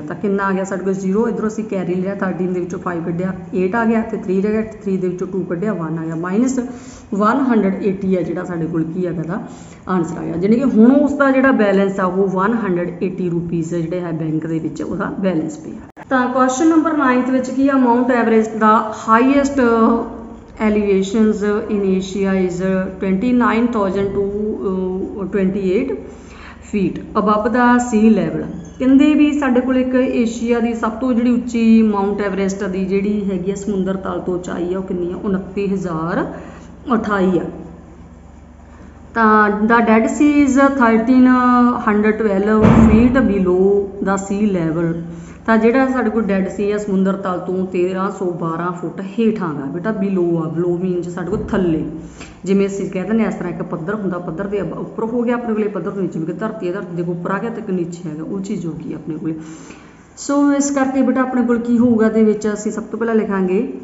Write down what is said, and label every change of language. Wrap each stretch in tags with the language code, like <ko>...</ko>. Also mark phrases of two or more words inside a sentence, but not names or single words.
<pa>ਤਾਂ ਕਿੰਨਾ ਆ ਗਿਆ ਸਾਡੇ ਕੋਲ 0, ਇੱਧਰੋਂ ਅਸੀਂ ਕੈਰੀ ਲਿਆ 13 ਦੇ ਵਿੱਚੋਂ 5 ਕੱਢਿਆ 8 ਆ ਗਿਆ, ਤੇ 3 ਰਹਿ ਗਿਆ, 3 ਦੇ ਵਿੱਚੋਂ 2 ਕੱਢਿਆ 1 ਆ ਗਿਆ, -180 ਹੈ ਜਿਹੜਾ ਸਾਡੇ ਕੋਲ ਕੀ ਹੈਗਾ ਦਾ ਆਨਸਰ ਆ ਗਿਆ। ਜਾਣੀ ਕਿ ਹੁਣ ਉਸਦਾ ਜਿਹੜਾ ਬੈਲੈਂਸ ਆ ਉਹ 180 ਰੁਪੀਜ਼ ਜਿਹੜੇ ਹੈ ਬੈਂਕ ਦੇ ਵਿੱਚ ਉਹਦਾ ਬੈਲੈਂਸ ਪਿਆ। ਤਾਂ</pa> <en>question number</en> <pa>9 ਵਿੱਚ ਕੀ ਆ, ਮਾਊਂਟ ਐਵਰੇਸਟ ਦਾ ਹਾਈਐਸਟ</pa> <en>elevations in Asia is 29,000 to 28 feet above the sea level।</en> <pa>ਕਹਿੰਦੇ ਵੀ ਸਾਡੇ ਕੋਲ ਇੱਕ ਏਸ਼ੀਆ ਦੀ ਸਭ ਤੋਂ ਜਿਹੜੀ ਉੱਚੀ ਮਾਊਂਟ ਐਵਰੈਸਟ ਦੀ ਜਿਹੜੀ ਹੈਗੀ ਆ ਸਮੁੰਦਰ ਤਲ ਤੋਂ ਉਚਾਈ ਆ ਉਹ ਕਿੰਨੀ ਆ, 29,028 ਆ। ਤਾਂ</pa> <en>the Dead Sea is 1312 feet below the sea level।</en> <pa>ਤਾਂ ਜਿਹੜਾ ਸਾਡੇ ਕੋਲ ਡੈਡ ਸੀ ਆ ਸਮੁੰਦਰ ਤਲ ਤੋਂ 1312 ਫੁੱਟ ਹੇਠਾਂ ਗਾ ਬੇਟਾ, ਬਿਲੋ ਆ,</pa> <en>below means</en> <pa>ਸਾਡੇ ਕੋਲ ਥੱਲੇ, ਜਿਵੇਂ ਅਸੀਂ ਕਹਿ ਦਿੰਦੇ ਇਸ ਤਰ੍ਹਾਂ ਇੱਕ ਪੱਧਰ ਹੁੰਦਾ, ਪੱਧਰ ਦੇ ਉੱਪਰ ਹੋ ਗਿਆ ਆਪਣੇ ਕੋਲੇ, ਪੱਧਰ ਤੋਂ ਨੀਚੇ ਵੀ ਧਰਤੀ ਹੈ, ਧਰਤੀ ਦੇ ਉੱਪਰ ਆ ਗਿਆ ਤੇ ਇੱਕ ਨੀਚੇ ਹੈਗਾ, ਉਹ ਚੀਜ਼ ਹੋ ਗਈ ਆਪਣੇ ਕੋਲੇ। ਸੋ ਇਸ ਕਰਕੇ ਬੇਟਾ ਆਪਣੇ ਕੋਲ ਕੀ ਹੋਊਗਾ ਇਹਦੇ ਵਿੱਚ, ਅਸੀਂ ਸਭ ਤੋਂ ਪਹਿਲਾਂ ਲਿਖਾਂਗੇ</pa>